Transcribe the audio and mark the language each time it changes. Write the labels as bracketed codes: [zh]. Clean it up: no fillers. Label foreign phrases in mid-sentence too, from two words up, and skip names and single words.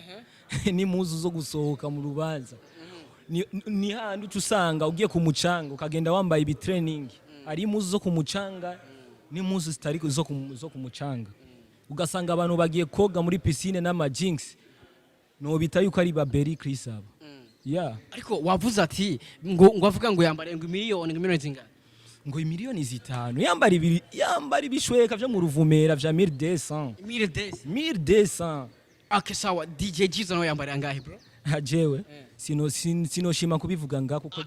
[rn] Ni muzu zo gusohoka mu rubanza. Ni handi ucusanga ugiye ku mucanga ukagenda wambaye ibitraining. Ari muzu zo ku mucanga. Ni muzu zitari zo ku mucanga. Ugasanga abantu bagiye koga muri piscine n'ama jinx. No bita yuko ari ba Berry Chris aba. Yeah. Ariko wavuze ati ngo avuga ngo yambare ngo miliyoni zingana. Ngo imiliyoni 5 yambara ibishweka vyo mu ruvumera vya 1200. Okay sawa, DJ Jizzo no yambara angahe bro? Jewe sino shima kubivuga ngako ko